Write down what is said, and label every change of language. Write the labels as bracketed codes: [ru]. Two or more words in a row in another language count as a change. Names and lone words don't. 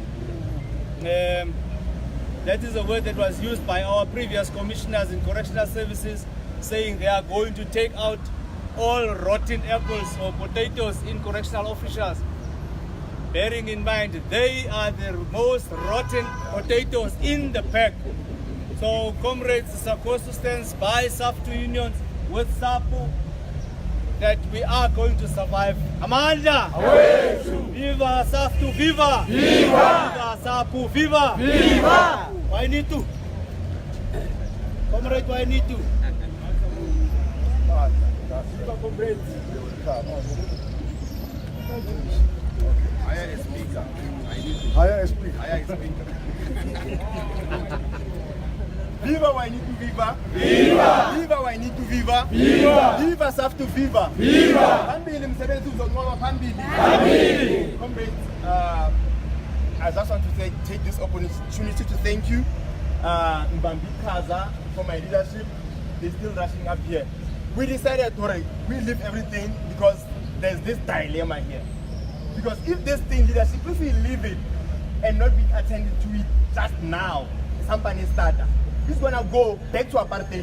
[en] That is a word that was used by our previous commissioners in correctional services, saying they are going to take out all rotten apples or potatoes in correctional officials. Bearing in mind, they are the most rotten potatoes in the pack. So comrades, SACOSU stands by SAPU unions with SAPU that we are going to survive. Amanda! Viva SAPU, viva! Viva SAPU, viva! Viva! Why need to? Comrade, why need to? Viva comrades! Hire a speaker. Hire a speaker. Hire a speaker. Viva Wainitu Viva! Viva! Viva Wainitu Viva! Viva! Viva SAPU Viva! Viva! [zu] Phambili msebenzi uzonqoba phambili. Phambili! [en] Comrades, I just want to take this opportunity to thank you, Mbambi Kaza, for my leadership. They're still rushing up here. We decided, alright, we leave everything because there's this dilemma here. Because if this thing leadership, if we leave it and not be attended to it just now, somebody starter, it's gonna go back to apartheid.